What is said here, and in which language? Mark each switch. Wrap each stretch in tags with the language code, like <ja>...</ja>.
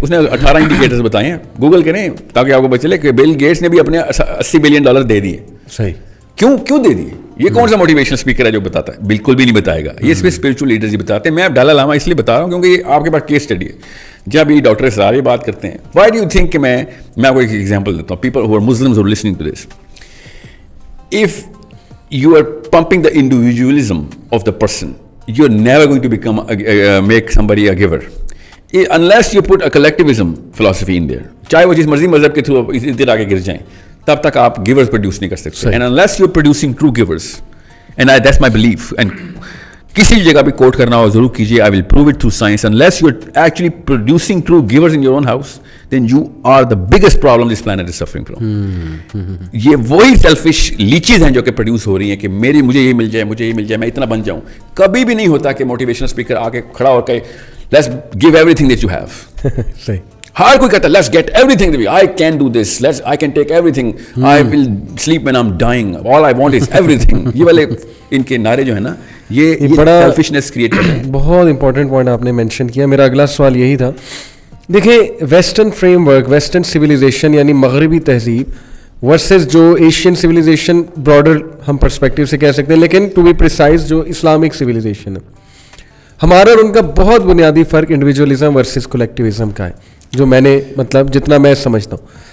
<ur>उसने 18 इंडिकेटर्स बताए हैं, गूगल करें ताकि आपको पता चले कि बिल गेट्स ने भी अपने $80 बिलियन दे दिए. सही. کیوں دے دیے؟ یہ کون سا موٹیویشنل اسپیکر ہے جو بتاتا ہے؟ بالکل بھی نہیں بتائے گا. یہ صرف اسپرچل لیڈرز ہی بتاتے ہیں. میں ڈالا لاما اس لیے بتا رہا ہوں کیونکہ یہ آپ کے پاس کیس اسٹڈی ہے. جب یہ ڈاکٹر اسرار یہ بات کرتے ہیں, وائی ڈو یو تھنک کہ میں آپ کو ایک ایگزامپل دیتا ہوں.</ur> <en>People who are Muslims who are listening to this, if you are pumping the individualism of the person, you're never going to become make somebody a giver unless you put a collectivism philosophy in there.</en> <ur>چاہے وہ جس مرضی مذہب کے through ادھر آگے گر جائیں, تب تک آپ گیورز پروڈیوس نہیں کر سکتے.</ur> <en>and unless you're producing true givers, and that's my belief, and</en> <ur>کسی جگہ بھی کوٹ کرنا ہو ضرور کیجیے.</ur> <en>I will prove it through science. Unless you're actually producing true givers in your own house, then you are the biggest problem this planet is suffering from.</en> <ur>یہ وہی selfish لیچیز ہیں جو کہ پروڈیوس ہو رہی ہیں کہ مجھے یہ مل جائے, میں اتنا بن جاؤں. کبھی بھی نہیں ہوتا کہ موٹیویشنل اسپیکر آ کے کھڑا ہو کے</ur> <en>let's give everything that you have.</en> <ur>صحیح. ہر کوئی کہتا ہے</ur> <en>let's get everything that we, I can do this, I can take everything, I will sleep when I'm dying, all I want is everything.</en> <ur>یہ والے ان کے نعرے جو ہے نا, یہ بڑا سیلفشنس کریٹ کرتے ہیں. بہت امپورٹنٹ پوائنٹ آپ نے مینشن کیا. میرا اگلا سوال یہی تھا. دیکھیں, western frame work, western civilisation یعنی مغربی تہذیب ورسز جو ایشین سویلائزیشن, براڈر ہم پرسپیکٹیو سے کہہ سکتے ہیں, لیکن ٹو بی پریسائز جو اسلامک سویلائزیشن ہے, ہمارا اور ان کا بہت بنیادی فرق انڈیویجولزم ورسز کولیکٹیوزم کا ہے, جو میں نے جتنا میں سمجھتا ہوں.</ur>